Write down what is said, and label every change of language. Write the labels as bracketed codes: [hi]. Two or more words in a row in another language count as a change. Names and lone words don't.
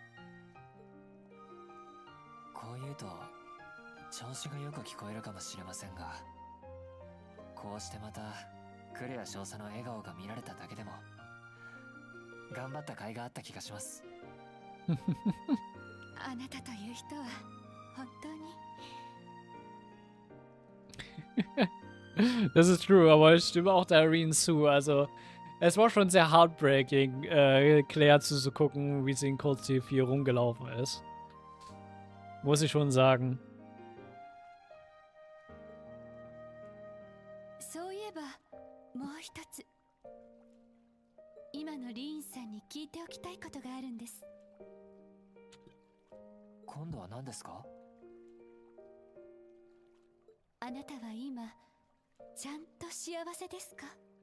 [ja] こう言うと調子がよく聞こえるかもしれませんが、こうしてまたクレア少佐の笑顔が見られただけでも頑張った甲斐があった気がします。あなたという人は本当に。 [de] Das ist true, aber ich stimme auch der Irene zu. Also, es war schon sehr heartbreaking, Claire zuzugucken, wie sie in Code C4 rumgelaufen ist. Muss ich schon sagen. [ja] そういえば、もう一つ。今のリーンさんに聞いておきたいことがあるんです。今度は何ですか？あなたは今、ちゃんと幸せですか？